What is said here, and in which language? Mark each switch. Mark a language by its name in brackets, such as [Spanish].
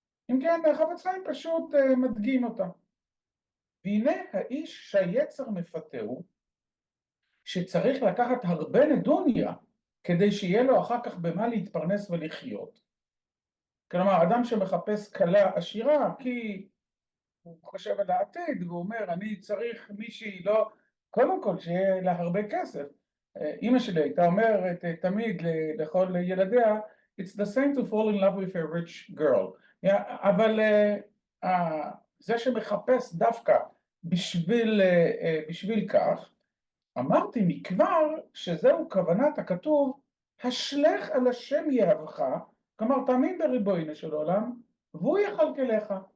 [Hebrew] אם כן, החפץ חיים פשוט מדגים אותה. והנה האיש שהיצר מפתהו, שצריך לקחת הרבה נדוניה כדי שיהיה לו אחר כך במה להתפרנס ולחיות. כלומר, אדם שמחפש כלה עשירה כי הוא חושב על העתיד, והוא אומר, אני צריך מישהי לא, קודם כל שיהיה לה הרבה כסף. אמא שלי הייתה אומרת תמיד לכל ילדיה, [English] it's the same to fall in love with a rich girl. [Hebrew] אבל זה שמחפש דווקא בשביל כך, אמרתי מכבר שזהו כוונת הכתוב, השלך על השם יהבך, כלומר תאמין בריבונו של עולם, והוא יכלכלך.